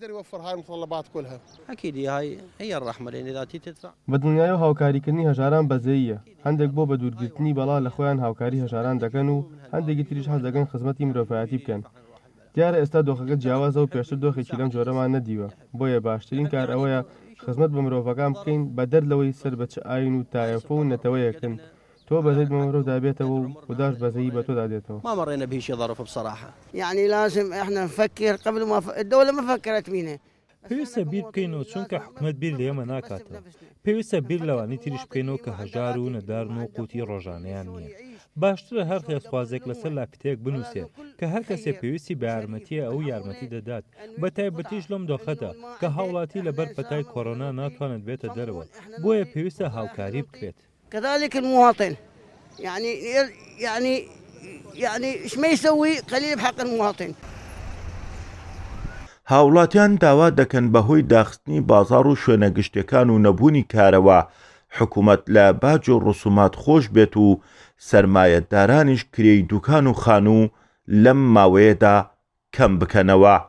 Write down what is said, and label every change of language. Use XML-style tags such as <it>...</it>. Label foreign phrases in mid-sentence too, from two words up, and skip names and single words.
<ckb>بە دنیای و هاوکاریکردنی هەژاران بەزەییە، هەندێک بۆ بە دوورگرتنی بەڵا لە خۆیان هاوکاری هەژاران دەکەن و هەندێکی تریش حەز دەکەن خزمەتی مرۆڤایەتی بکەن. دیارە ئێستا دۆخەکە جیاوازە و پێشتر دۆخێکی لەم جۆرەمان نەدیوە، بۆیە باشترین کار ئەوەیە خزمەت بە مرۆڤەکان بکەین بە دەرلەوەی سەر بە چ ئاین و تایەفە و نەتەوەیەکن. تۆ بەزەیت مرۆڤ دابێتەوە و خوداش بەزەیی بە تۆ دادێتەوە.</ckb> <ar>ما مرينا بهيش ظرف بصراحة. يعني لازم احنا نفكر قبل ما الدولة ما فكرت فينا.</ar> <ckb>پێویستە بیر بکەینەوە چونکە حکومەت بیر لە ئێمە ناکاتەوە. پێویستە بیر لەوانی تریش بکەینەوە کە هەژار و نەدارن و قوتی ڕۆژانەیان نییە. باشترە هەر خێزخوازێک لەسەر لاپتەیەک بنووسێت کە هەر کەسێ پێویستی بە یارمەتیە ئەو یارمەتی دەدات، بە تایبەتیش لەم دۆخەدا کە هاوڵاتی لەبەر پەتای کۆڕۆنا ناتوانێت بێتە دەرەوە، بۆیە پێویستە هاوکاری بکرێت.</ckb> <ar>كذلك المواطن يعني ايش ما يسوي قليل بحق المواطن.</ar> <ckb>هاوڵاتیان داوا دەکەن بەهۆی داخستنی بازاڕ و شوێنە گشتەکان و نەبوونی کارەوە حکوومەت لە باج و ڕسومات خۆش بێت و سەرمایەتدارانیش کرێی دوکان و خانوو لەم ماوەیەدا کەم بکەنەوە.</ckb>